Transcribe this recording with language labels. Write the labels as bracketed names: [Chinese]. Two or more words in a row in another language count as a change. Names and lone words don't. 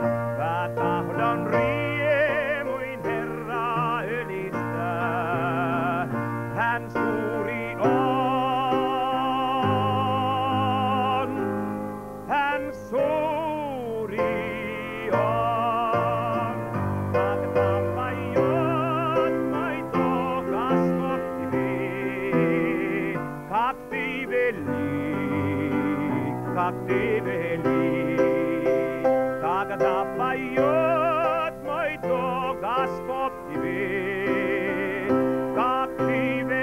[Finnish] Mä tahdon riemuin Herraa ylistää. Hän suuri on, hän suuri on. [Russian] Как Ты велик, тогда поет мой дух, Господь Тебе, как Ты